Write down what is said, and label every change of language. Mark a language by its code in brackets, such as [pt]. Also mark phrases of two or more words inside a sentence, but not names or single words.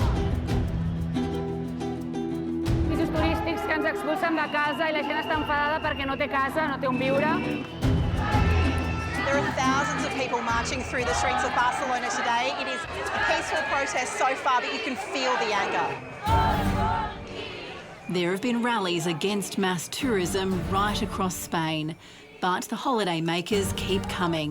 [ca] Pisos turístics que ens expulsen de casa i la gent està enfadada perquè no té casa, no té on viure. [en] There are thousands of people marching through the streets of Barcelona today. It is a peaceful protest so far, but you can feel the anger. There have been rallies against mass tourism right across Spain, but the holidaymakers keep coming.